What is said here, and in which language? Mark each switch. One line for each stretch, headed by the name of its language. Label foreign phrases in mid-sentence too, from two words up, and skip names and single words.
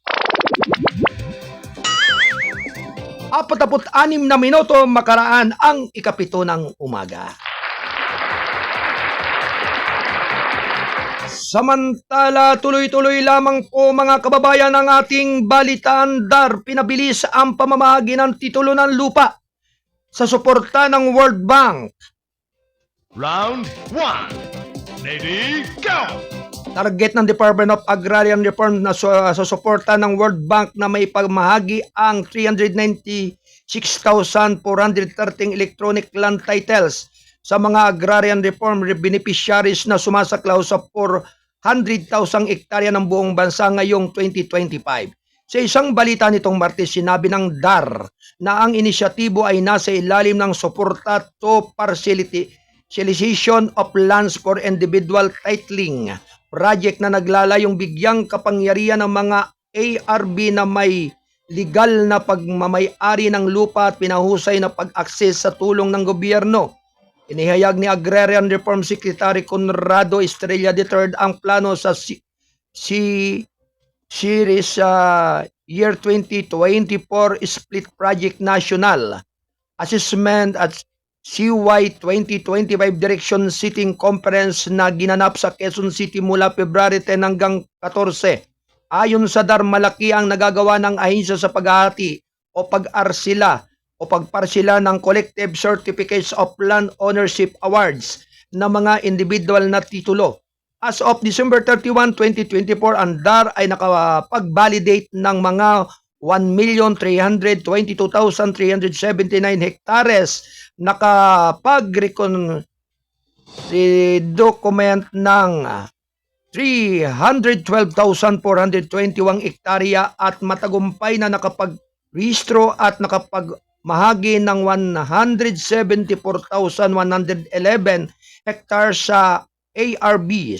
Filipino: 46 na minuto makaraan ang 7 ng umaga. Samantala, tuloy-tuloy lamang po mga kababayan ang ating balitaan. Pinabilis ang pamamahagi ng titulo ng lupa sa suporta ng World Bank.
English: Round 1. Ready, go!
Filipino: Target ng Department of Agrarian Reform na sa suporta ng World Bank na may pagmahagi ang 396,413
English: electronic land titles
Filipino: sa mga
English: agrarian reform beneficiaries
Filipino: na sumasaklaw sa 400,000 ektarya ng buong bansa ngayong 2025. Sa isang balita nitong Martes, sinabi ng DAR na ang inisyatibo ay nasa ilalim ng suporta
English: to parcelization of lands for individual titling project
Filipino: na naglalayong bigyang kapangyarihan ng mga ARB na may legal na pagmamay-ari ng lupa at pinahusay na pag-akses sa tulong ng gobyerno. Inihayag ni Agrarian Reform Secretary Conrado Estrella III ang plano sa Series Year 2024 Split Project National Assessment at CY 2025 Direction Sitting Conference na ginanap sa Quezon City mula February 10 hanggang 14. Ayon sa DAR, malaki ang nagagawa ng ahensya sa paghahati o pag-arsila o pagparsila ng Collective Certificates of Land Ownership Awards na mga individual na titulo.
English: As of December 31, 2024,
Filipino: ang DAR ay nakapag-validate ng mga 1,322,379 hektares, nakapag-document ng 312,421 hektarya at matagumpay na nakapag-rehistro at nakapagmahagi ng 174,111 hectares sa ARBs.